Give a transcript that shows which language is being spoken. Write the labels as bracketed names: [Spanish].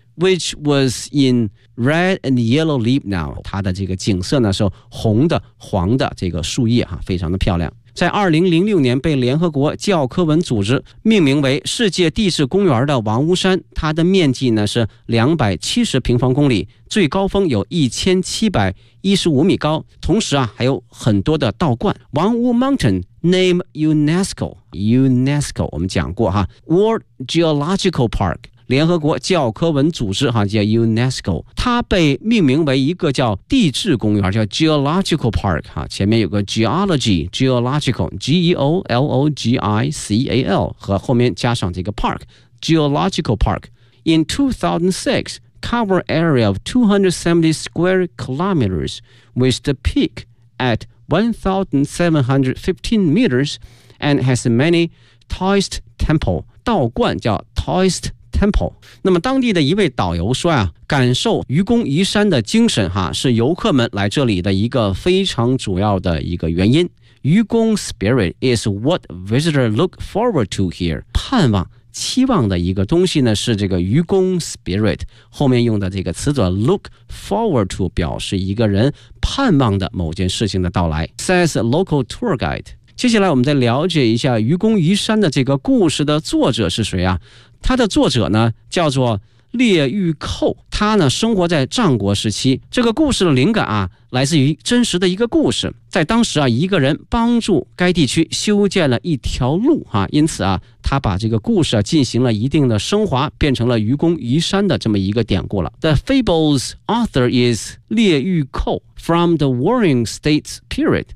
[English] which was in red and yellow leaf now. [Chinese] 它的这个景色呢是红的黄的这个树叶啊，非常的漂亮。在2006年被联合国教科文组织命名为世界地质公园的王屋山，它的面积呢是270平方公里，最高峰有1715米高，同时啊还有很多的道观。王屋 Mountain name UNESCO 我们讲过哈 World Geological Park，联合国教科文组织叫 UNESCO， 它被命名为一个叫地质公园，叫 Geological Park， 前面有个 Geology， Geological， G-E-O-L-O-G-I-C-A-L 和后面加上这个 Park， Geological Park。 [English] In 2006 cover area of 270 square kilometers with the peak at 1715 meters and has many Taoist temple， [Chinese] 道观叫 [English] Taoist Temple。 [Chinese] 那么当地的一位导游说啊，感受愚公移山的精神哈，是游客们来这里的一个非常主要的一个原因。愚公 [English] spirit is what visitors look forward to here， [Chinese] 盼望期望的一个东西呢是这个愚公 spirit， 后面用的这个词组 look forward to 表示一个人盼望的某件事情的到来， [English] says a local tour guide。 [Chinese] 接下来我们再了解一下愚公移山的这个故事的作者是谁啊，他的作者呢叫做列玉寇，他呢生活在战国时期。这个故事的灵感啊来自于真实的一个故事，在当时啊一个人帮助该地区修建了一条路啊，因此啊他把这个故事啊进行了一定的升华，变成了愚公移山的这么一个典故了。 [English] The fable's author is 列玉寇 from the Warring States period。